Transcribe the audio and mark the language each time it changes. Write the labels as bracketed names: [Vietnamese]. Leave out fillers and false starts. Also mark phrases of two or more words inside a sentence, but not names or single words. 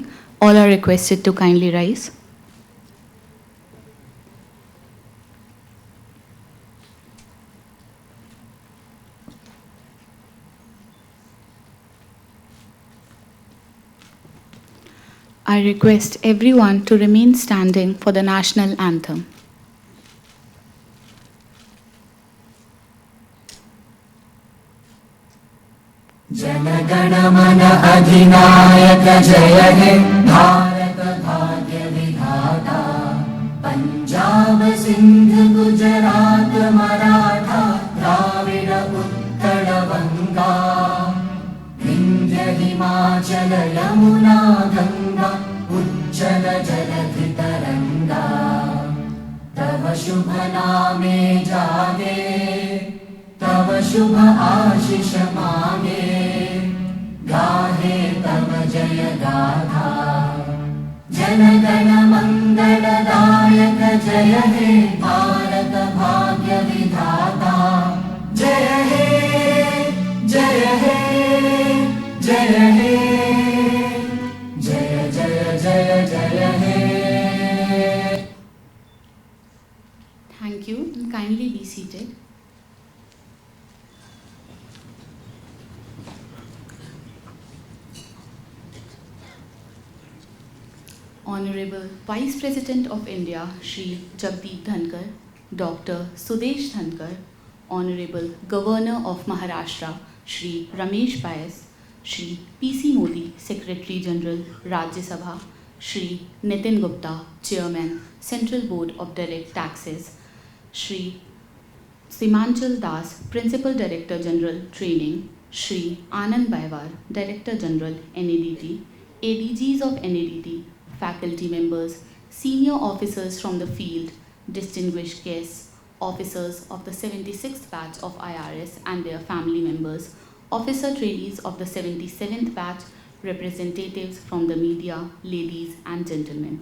[English] All are requested to kindly rise. I request everyone to remain standing for the national anthem. [Bangla] জনগণ মন অধিনায়ক জয় হে ভারত ভাগ্য বিধাতা পঞ্জাব সিন্ধু গুজরাট মরাঠা দ্রাবিড় উৎকল বঙ্গ বিন্ধ্য হিমাচল যমুনা গঙ্গা উচ্ছল জলধি তরঙ্গ তব শুভ নামে জাগে তব শুভ আশিস মাগে গাহে তব জয় গাথা জনগণ মঙ্গলদায়ক জয় হে ভারত ভাগ্য বিধাতা জয় হে জয় হে জয় হে জয় জয় জয় জয় হে. [English] Thank you, and kindly be seated. Honorable Vice President of India, Shri Jagdeep Dhankhar, Dr. Sudesh Dhankhar, Honorable Governor of Maharashtra, Shri Ramesh Bayas, Shri P.C. Modi, Secretary General, Rajya Sabha, Shri Nitin Gupta, Chairman, Central Board of Direct Taxes, Shri Simanchal Das, Principal Director General, Training, Shri Anand Baiwar, Director General, NADT, ADGs of NADT, faculty members, senior officers from the field, distinguished guests, officers of the 76th batch of IRS and their family members, officer trainees of the 77th batch, representatives from the media, ladies and gentlemen.